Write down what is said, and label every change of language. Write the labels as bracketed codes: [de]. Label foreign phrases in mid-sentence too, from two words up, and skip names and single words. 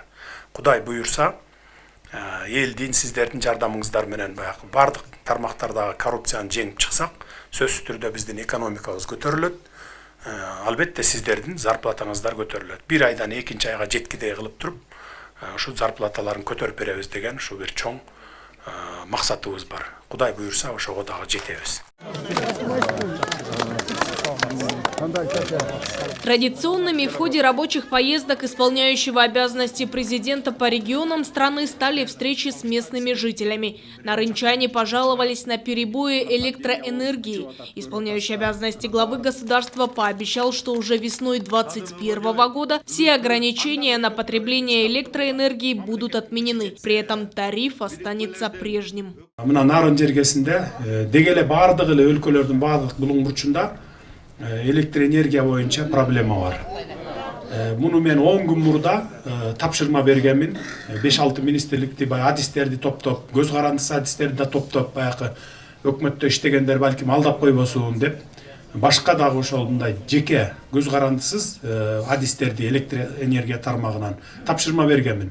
[ky] Кудай буюрса, элдин сиздердин жардамыңыздар менен баягы бардык тармактардагы коррупцияны жеңип чыксак, сөзсүз түрдө биздин экономикабыз көтөрүлөт. Албетте сиздердин зарплатаңыздар көтөрүлөт. 1 айдан 2 айга жеткидей кылып туруп, ушул зарплаталарын көтөрүп беребиз деген ушу бир чоң максатыбыз бар. Кудай буюрса, ошого дагы жетебиз. [ru] Традиционными в ходе рабочих поездок исполняющего обязанности президента по регионам страны стали встречи с местными жителями. Нарынчане пожаловались на перебои электроэнергии. Исполняющий обязанности главы государства пообещал, что уже весной 2021 года все ограничения на потребление электроэнергии будут отменены. При этом тариф останется прежним. [ky] Электроэнергия боюнча проблема бар. Муну мен 10 күн мурда тапшырма бергенмин. 5-6 министрликти баягы адистерди топтоп, көз карандысы адистерди да топтоп, баягы өкмөттө иштегендер балким алдап койбосун деп, башка дагы ошол мындай жеке көз карандысыз адистерди электр энергия тармагынан тапшырма бергенмин.